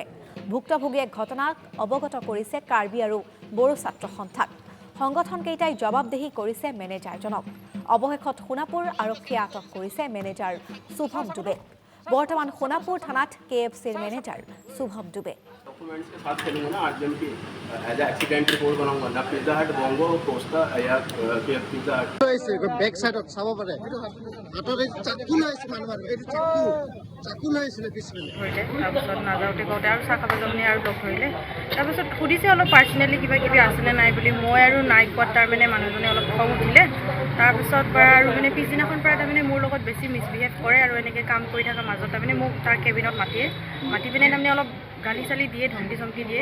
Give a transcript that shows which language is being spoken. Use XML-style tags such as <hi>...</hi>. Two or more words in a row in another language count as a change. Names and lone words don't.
<as>ভুক্তভোগীয়ে ঘটনাক অৱগত কৰিছে কাৰ্বি আৰু বড়ো ছাত্ৰ সন্থাক। সংগঠনকেইটাই জবাবদিহি কৰিছে মেনেজাৰজনক। অৱশেষত সোণাপুৰ আৰক্ষীয়ে আটক কৰিছে মেনেজাৰ শুভম দুবে। বৰ্তমান সোণাপুৰ থানাত KFCৰ মেনেজাৰ শুভম দুবে।</as> <hi>डॉक्यूमेंट्स के साथ चलूंगा ना आज की एज</hi> <en>accident report</en> <hi>बनाऊंगा ना पिज्जा हट बंगो कोस्टा या पिज्जा हट</hi> <en>back side</en> <as>চাব পাৰে হাতত চাকু লাইছে মানুহৰ এই চাকু লাইছিলে পিছফালে তাৰপিছত নাযাওঁতে কওঁতে আৰু চাহ খাব যামনি আৰু লগ ধৰিলে। তাৰপিছত সুধিছে অলপ পাৰ্চনেলি কিবা কিবি আছেনে নাই বুলি। মই আৰু নাই কোৱাত তাৰমানে মানুহজনে অলপ খং উঠিলে। তাৰপিছত পৰা আৰু মানে পিছদিনাখন পৰা তাৰমানে মোৰ লগত বেছি মিছবিহেভ কৰে আৰু এনেকৈ কাম কৰি থকাৰ মাজত তাৰমানে মোক তাৰ কেবিনত মাতি পিনে তাৰমানে অলপ গালি চালি দিয়ে, ধমকি চমকি দিয়ে।</as>